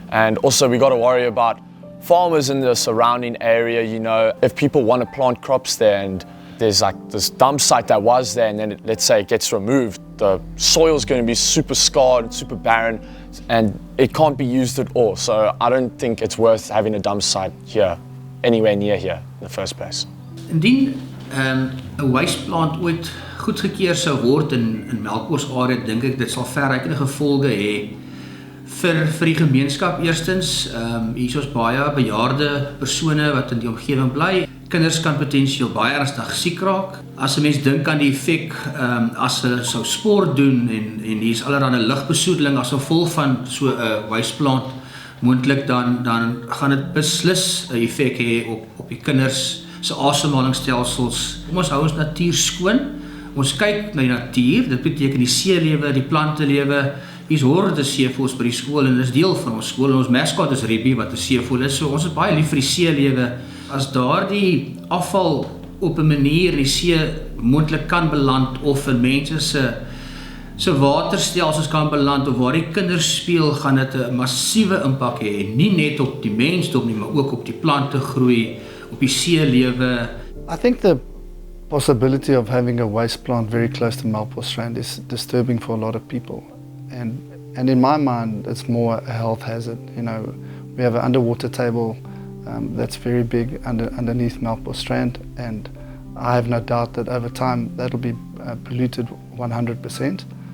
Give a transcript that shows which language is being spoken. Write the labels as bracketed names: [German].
[English] And also we got to worry about farmers in the surrounding area, you know, if people want to plant crops there and there's like this dump site that was there and then let's say it gets removed, the soil's going to be super scarred, super barren, and it can't be used at all. So I don't think it's worth having a dump site here, anywhere near here in the first place. [Afrikaans] Indien 'n waste plant ooit goedgekeur sou word in Melkbos area, dink ek dit sal verrykende gevolge hê vir die gemeenskap. Eerstens, hier is baie bejaarde persone wat in die omgewing bly. Kinders kan potensieel baie ernstig siek raak. As 'n mens dink aan die effek as hulle sou sport doen en hier's allerlei lugbesoedeling as gevolg van so 'n waste plant moontlik, dan gaan dit beslis 'n effek hê op die kinders se asemhalingsstelsels. Ons hou ons natuur skoon. Ons kyk na die natuur. Dit beteken die seelewe, die plantelewe. Hier's horde seevoëls by die skool en dis deel van ons skool. En ons maskot is Ribbie wat 'n seevoël is. So ons is baie lief vir die seelewe. As daardie afval op 'n manier in die see moontlik kan beland of in mense se waterstelsels kan beland of waar die kinders speel, gaan dit 'n massiewe impak hê, nie net op die mensdom nie, maar ook op die plante groei, op die seelewe. [English] I think the possibility of having a waste plant very close to Melkbos Strand is disturbing for a lot of people. And in my mind, it's more a health hazard. You know, we have an underwater table that's very big underneath Melkbos Strand, and I have no doubt that over time that'll be polluted 100%.